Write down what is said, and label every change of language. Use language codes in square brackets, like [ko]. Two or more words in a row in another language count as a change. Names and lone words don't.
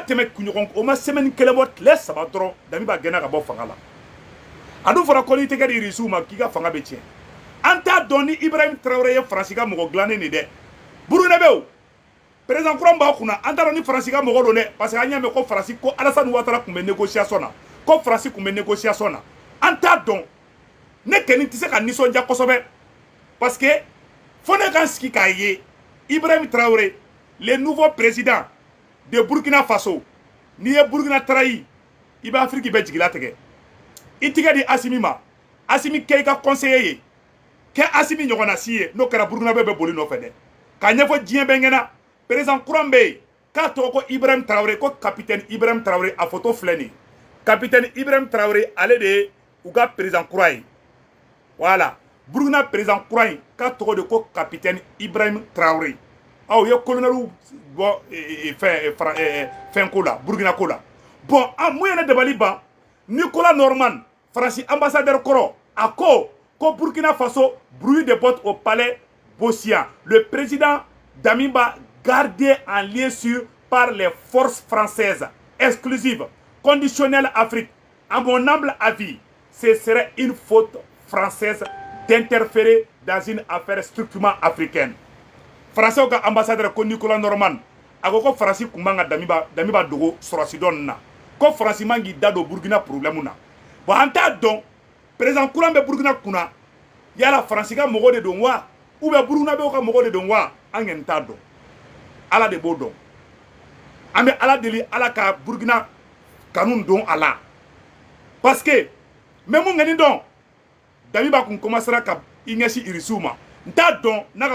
[bm] tɛmɛ kunɲɔgɔn o ma semaine kelen bɔ tile 3 dɔrɔn Damiba gɛnna ka bɔ fanga la a dun fɔra ko n'i tɛgɛ di Irisiw ma k'i ka fanga bɛ tiɲɛ an t'a dɔn ni Ibrahim Traoré ye Faransi ka mɔgɔ dilannen de dɛ Burukinabew président kura b'a kunna an t'a dɔn ni Faransi ka mɔgɔ don dɛ [fr] parce que [bm] an y'a mɛn ko Faransi ko Alassane Ouattara tun bɛ négociation na ko Faransi tun bɛ négociation na an t'a dɔn ne kɛni tɛ se ka nisɔndiya kosɛbɛ [fr] parce que [bm] fo ne ka sigi k'a ye Ibrahim Traoré [fr] le nouveau président de Burkina Faso [bm] n'i ye Burkina trahi i bɛ Afrique bɛɛ jigila tigɛ i tigɛ di Assimi ma Assimi kɛ i ka conseiller ye kɛ Assimi ɲɔgɔnna si ye n'o kɛra Burkina bɛɛ bɛ boli nɔfɛ dɛ k'a ɲɛfɔ diɲɛ bɛɛ ɲɛna président kura bɛ yen k'a tɔgɔ ko Ibrahim Traoré ko capitaine Ibrahim Traoré a photo filɛ nin capitaine Ibrahim Traoré ale de ye u ka président kura ye voilà Burkina président kura in k'a tɔgɔ de ko capitaine Ibrahim Traoré aw ye colonel bɔ fɛn ko la Burkina ko la bon mun ye ne dabali ban Nicolas Norman Faransi ambassadeur kɔrɔ a ko [fr] Burkina Faso bruit de bottes au palais Bossia le président Damiba gardé en lien sûr par les forces françaises exclusives conditionnelles Afrique à mon humble avis ce serait une faute française d'interférer dans une affaire strictement africaine Français [bm] ka ambassadeur ko [fr] Nicolas Norman [bm] a ko Faransi kun man ka Damiba dogo sɔrɔsi dɔ na ko Faransi man k'i da don Burkina problème na bon an t'a dɔn président kura bɛ Burkina kunna yala Faransi ka mɔgɔ de don wa [fr] ou bien [bm] Burkinabew ka mɔgɔ de don wa an ɲɛ t'a dɔn Ala de b'o dɔn an bɛ Ala deli Ala ka Burkina kanu don a la [fr] parce que mais [bm] mun ŋɛni dɔn Damiba kun commencera ka i ɲɛsin Irisiw ma n t'a dɔn n'a